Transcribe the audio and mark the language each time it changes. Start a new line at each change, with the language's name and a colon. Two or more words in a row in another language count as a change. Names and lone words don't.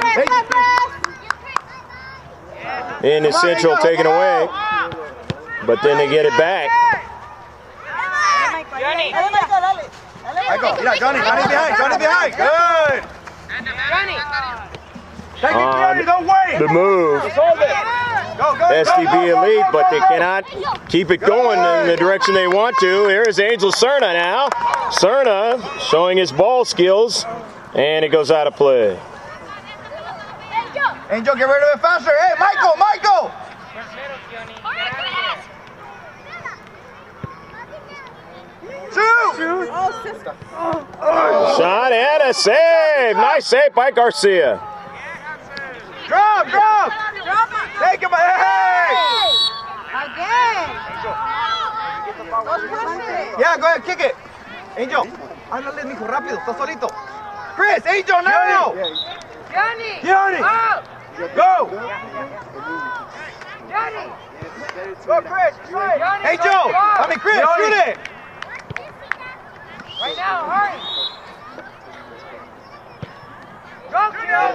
English: In the central, taken away, but then they get it back. Johnny.
Spanish: Dale, Michael, dale.
English: Michael, yeah, Johnny. Johnny's behind. Johnny's behind. Good. Johnny. Take it, On Johnny. Don't wait. the move, Hold it. Go, go, STB go, go, Elite, go, but they go. cannot keep it going in the direction they want to. Here's Angel Cerna now. Cerna showing his ball skills, and it goes out of play. Angel, get rid of it faster. Hey, Michael, Michael. Shoot. Shot and a save. Nice save by Garcia. Drop. Take him. Hey. Again. Yeah, go ahead, kick it. Angel.
Spanish: Háblale, mijo, rápido. Está solito.
English: Chris, Angel, now. Johnny. Johnny. Up. Go. Johnny. Go, Chris. Johnny, Angel. go. I mean, Chris, shoot it. Right now, hurry. Go, Gio.